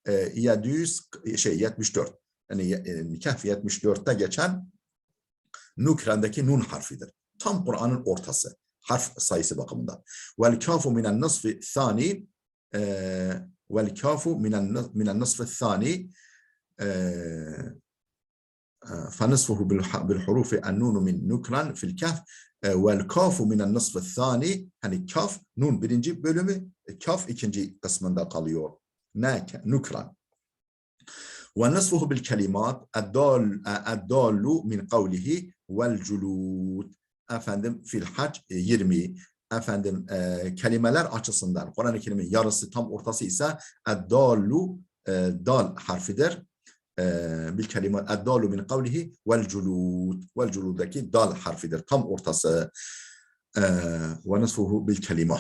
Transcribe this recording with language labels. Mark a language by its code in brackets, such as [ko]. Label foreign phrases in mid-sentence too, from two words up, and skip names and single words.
[tr] 74. Yani Kehf 74'te geçen nukran'daki nun harfidir. Tam Kur'an'ın ortası. Harf sayısı bakımından. [ar] والكاف من النصف الثاني والكاف من النصف الثاني فنصفه بالحروف النون من نكران في الكهف والكاف من النصف الثاني [tr] hani kaf nun birinci bölümü kaf ikinci kısmında kalıyor. Nukran. [ar] ونصفه بالكلمات الدال من قوله والجلود [tr] efendim [ar] في الحج [tr] 20 efendim kelimeler açısından Kur'an-ı Kerim'in yarısı tam ortası ise dal harfidir. [ar] بالكلمات الدال من قوله والجلود. [tr] Vel culuddaki dal harfidir. Tam ortası. [ar] ونصفه بالكلمات.